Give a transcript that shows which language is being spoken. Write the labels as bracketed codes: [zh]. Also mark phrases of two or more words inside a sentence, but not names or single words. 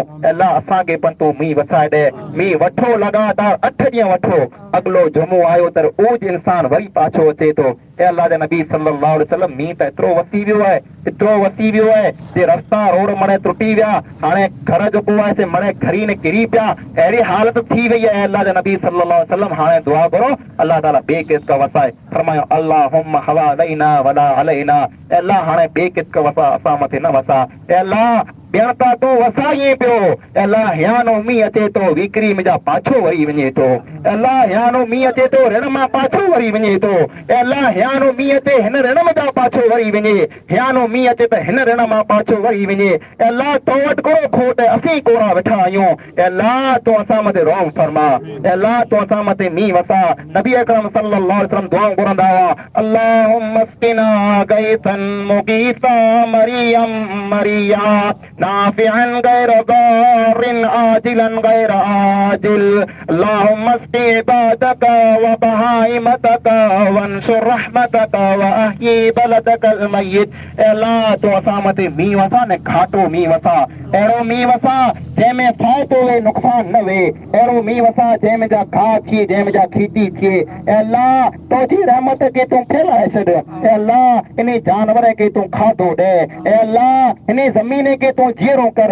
[sd] अल्लाह असांखे पण तूं मींहुं वसाए ॾे। मींहुं वठो लगातार 8 ॾींहं वठो, अॻिलो जुमो आयो त उज इंसान वरी पाछो अचे थो। अल्लाह जे नबी [ar] صلى الله عليه وسلم [sd] मींहुं त एतिरो वसी वियो आहे जे रस्ता रोड मणे टुटी विया। हाणे घर जेको आहे से मणे घरी ने किरी पिया, अहिड़ी हालत थी वई आहे। अल्लाह जे नबी [ar] صلى الله عليه وسلم [sd] हाणे दुआ करो अल्लाह ताला ॿिए किस्क वसाए। फरमायो [ar] اللهم حوالينا ولا علينا, [sd] अल्लाह हाणे ॿिए किस्क वसा, असां मथे न वसा। अल्लाह ॿियण त तूं वसाईं पियो, अल्लाह हियानो मींहुं अचे थो विकिरी मुंहिंजा पाछो वरी वञे थो। अल्लाह हियानो मींहुं अचे थो ऋण मां पाछो वरी वञे थो। अल्लाह हियानो मींहुं अचे हिन ऋण मां पाछो वरी वञे, हियानो मींहुं अचे त हिन ऋण मां पाछो वरी वञे। अल्लाह तो वटि को खोट असीं कोरा वेठा आहियूं। अल्लाह तूं असां मथे रहम फरमा, अल्लाह तूं असां मथे मींहुं वसा। नबी अकरम [ar] صلى الله عليه وسلم [sd] दुआ घुरंदा हुआ, [ar] اللهم اسقنا غيثا مغيثا مريئا مريعا نافعا غير ضار عاجلا غير آجل اللهم اسق عبادك وبهائمك وانشر رحمتك وأحي بلدك الميت. [sd] अल्लाह तूं असां मथे मींहुं वसा ने घाटो मींहुं वसा, अहिड़ो मींहुं वसा जंहिंमें फ़ाइदो वे नुक़सान न वे, अहिड़ो मींहुं वसा जंहिंमें जा घाह थिए, जंहिंमें जा खेती थिए। अल्लाह तुंहिंजी रहमत खे तूं फैलाए छॾ। अल्लाह इन जानवर खे तूं खाधो ॾे। अल्लाह इन ज़मीन खे तूं जीअरो कर।